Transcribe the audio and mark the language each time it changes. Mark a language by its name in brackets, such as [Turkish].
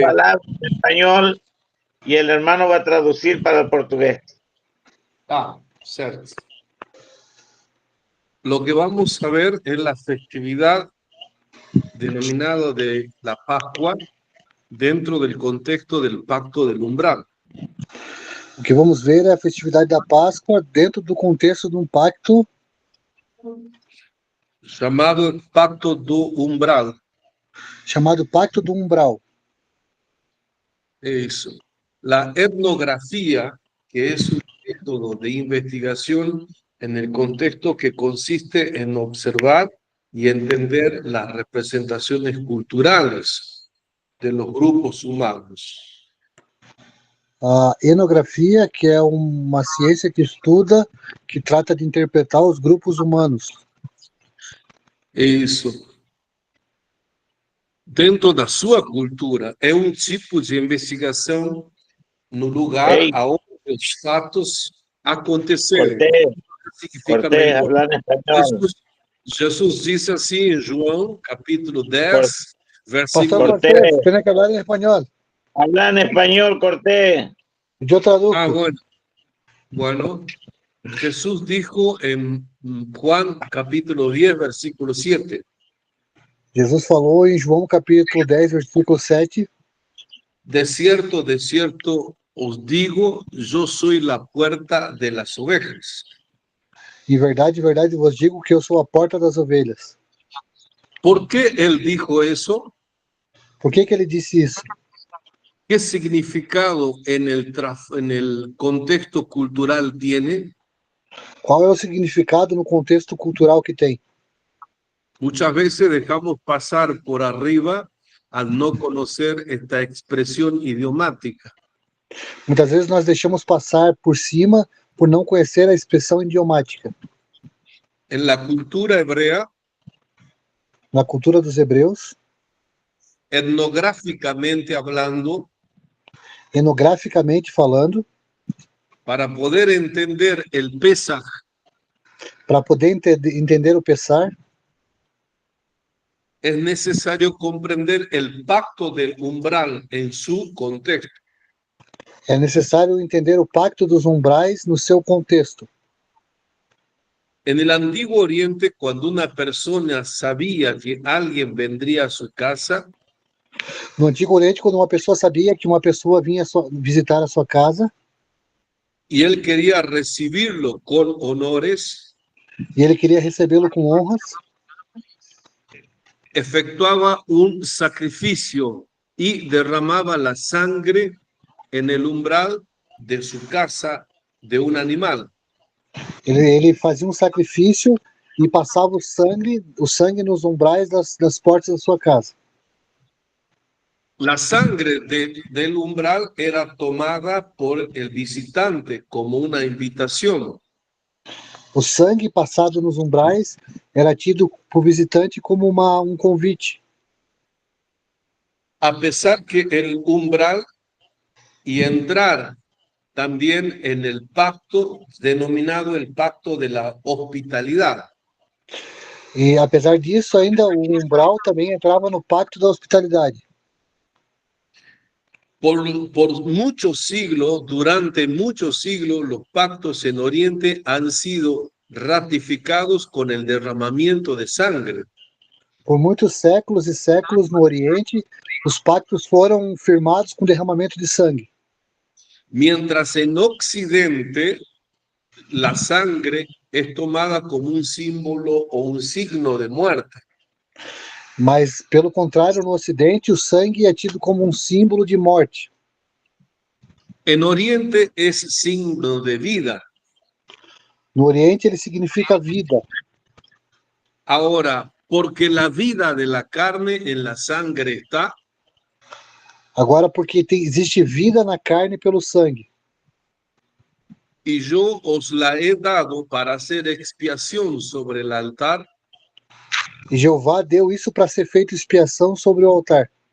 [Spanish] falar en español y el hermano va a traducir para el portugués. Cierto. Lo que vamos a ver es la festividad denominada de la Pascua dentro del contexto del Pacto del Umbral. [Portuguese] O que vamos ver é a festividade da Páscoa dentro do contexto de um pacto [Spanish] Llamado Pacto do Umbral. [Portuguese] chamado Pacto do Umbral. [Spanish] Eso. La etnografía, que es un método de investigación en el contexto que consiste en observar y entender las representaciones culturales de los grupos humanos. [Portuguese] A etnografia, que é uma ciência que estuda, que trata de interpretar os grupos humanos. Isso. Dentro da sua cultura, é um tipo de investigação no lugar onde os fatos aconteceram. [Spanish] Cortés, hablar en español. [Portuguese] Jesus disse assim em João, capítulo 10, versículo... [Spanish] Pastor Cortés, tiene que hablar en español. Habla en español, Cortés. Yo traduzco. Bueno, Jesús dijo en Juan capítulo 10, versículo 7. [Portuguese] Jesus falou em João capítulo 10, versículo 7. [Spanish] De cierto os digo, yo soy la puerta de las ovejas. [Portuguese] Em verdade vos digo que eu sou a porta das ovelhas. [Spanish] ¿Por qué él dijo eso? [Portuguese] Por que ele disse isso? [Spanish] ¿Qué significado en el contexto cultural tiene? [Portuguese] Qual é o significado no contexto cultural que tem? [Spanish] Muchas veces dejamos pasar por arriba al no conocer esta expresión idiomática. [Portuguese] Muitas vezes nós deixamos passar por cima por não conhecer a expressão idiomática. [Spanish] En la cultura hebrea, [Portuguese] na cultura dos hebreus, [Spanish] etnográficamente hablando, [Portuguese] etnograficamente falando, [Spanish] para poder entender el Pesaj, [Portuguese] para poder entender o Pessar, [Spanish] es necesario comprender el pacto del umbral en su contexto. [Portuguese] É necessário entender o pacto dos umbrais no seu contexto. [Spanish] En el Antiguo Oriente, cuando una persona sabía que alguien vendría a su casa, [Portuguese] no Antigo Oriente, quando uma pessoa sabia que uma pessoa vinha visitar a sua casa, [Spanish] y él quería recibirlo con honores, [Portuguese] e ele queria recebê-lo com honras, [Spanish] efectuaba un sacrificio y derramaba la sangre en el umbral de su casa de un animal. [Portuguese] Ele fazia um sacrifício e passava o sangue nos umbrais das portas da sua casa. [Spanish] La sangre del umbral era tomada por el visitante como una invitación. [Portuguese] O sangue passado nos umbrais era tido por visitante como um convite. [Spanish] A pesar que el umbral y entrar también en el pacto denominado el pacto de la hospitalidad. [Portuguese] E apesar disso, ainda o umbral também entrava no pacto da hospitalidade. [Spanish] Por muchos siglos, durante muchos siglos, los pactos en Oriente han sido ratificados con el derramamiento de sangre. [Portuguese] Por muitos séculos e séculos no Oriente, os pactos foram firmados com derramamento de sangue. [Spanish] Mientras en Occidente, la sangre es tomada como un símbolo o un signo de muerte. [Portuguese] Mas, pelo contrário, no Ocidente, o sangue é tido como um símbolo de morte. [Spanish] En Oriente es signo de vida. [Portuguese] No Oriente, ele significa vida. [Spanish] Ahora, porque la vida de la carne en la sangre está. [Portuguese] Agora, porque existe vida na carne pelo sangue. [Spanish] Y yo os la he dado para hacer expiación sobre el altar. [Portuguese] E Jeová deu isso para ser feita expiação sobre o altar.